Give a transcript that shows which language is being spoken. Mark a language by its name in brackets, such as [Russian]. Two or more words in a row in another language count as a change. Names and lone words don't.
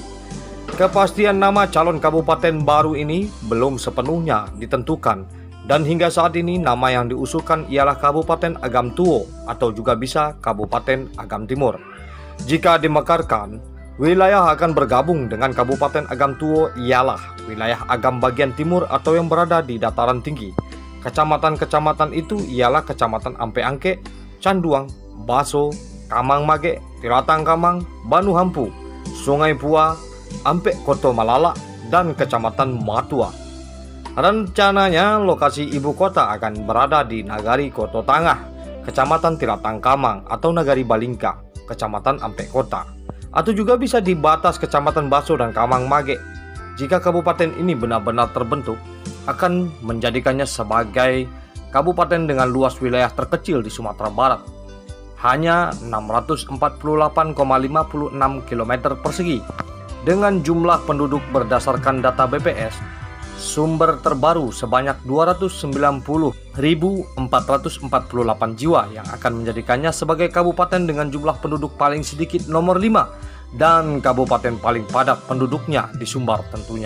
[Indonesian] Kepastian nama calon kabupaten baru ini belum sepenuhnya ditentukan, dan hingga saat ini nama yang diusulkan ialah Kabupaten Agam Tuo atau juga bisa Kabupaten Agam Timur. Jika dimekarkan, wilayah akan bergabung dengan Kabupaten Agam Tuo ialah wilayah Agam bagian timur atau yang berada di dataran tinggi. Kecamatan-kecamatan itu ialah Kecamatan Ampe Angke, Canduang, Baso, Kamang Mage, Tiratang Kamang, Banu Hampu, Sungai Pua, Ampe Koto Malala, dan Kecamatan Matua. Rencananya lokasi ibu kota akan berada di Nagari Koto Tangah, Kecamatan Tiratang Kamang, atau Nagari Balingka, Kecamatan Ampe Kota, atau juga bisa di batas Kecamatan Baso dan Kamang Mage. Jika kabupaten ini benar-benar terbentuk, akan menjadikannya sebagai kabupaten dengan luas wilayah terkecil di Sumatera Barat, hanya 648,56 km persegi, dengan jumlah penduduk berdasarkan data BPS sumber terbaru sebanyak 290.448 jiwa, yang akan menjadikannya sebagai kabupaten dengan jumlah penduduk paling sedikit nomor 5 dan kabupaten paling padat penduduknya di Sumbar tentunya.